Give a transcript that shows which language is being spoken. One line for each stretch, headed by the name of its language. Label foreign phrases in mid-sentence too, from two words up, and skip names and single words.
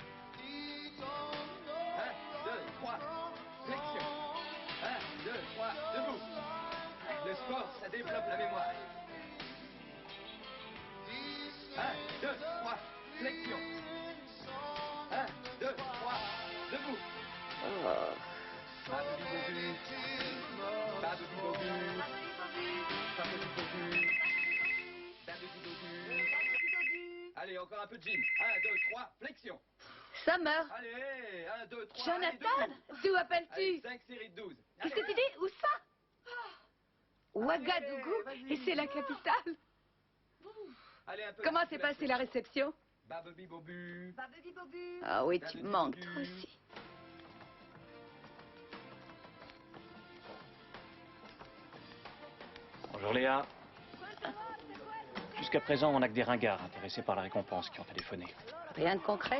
French: 1, 2, 3, flexion. 1, 2, 3, debout. Le sport, ça développe la mémoire. 1, 2, 3, flexion. 1, 2, 3, debout. Babidi-bobu. Babidi-bobu. Babidi-bobu. Babidi-bobu. Allez, encore un peu de gym. 1, 2, 3, flexion. Summer. Allez, 1, 2, 3. Jonathan, d'où appelles-tu? 5 séries de 12. Qu'est-ce que tu dis? Où ça? Ouagadougou, et c'est la capitale. Allez, un peu. Comment s'est passée la réception? Babidi-bobu. Ah oui, tu me manques, toi aussi. Bonjour Léa. Jusqu'à présent, on n'a que des ringards intéressés par la récompense qui ont téléphoné. Rien de concret?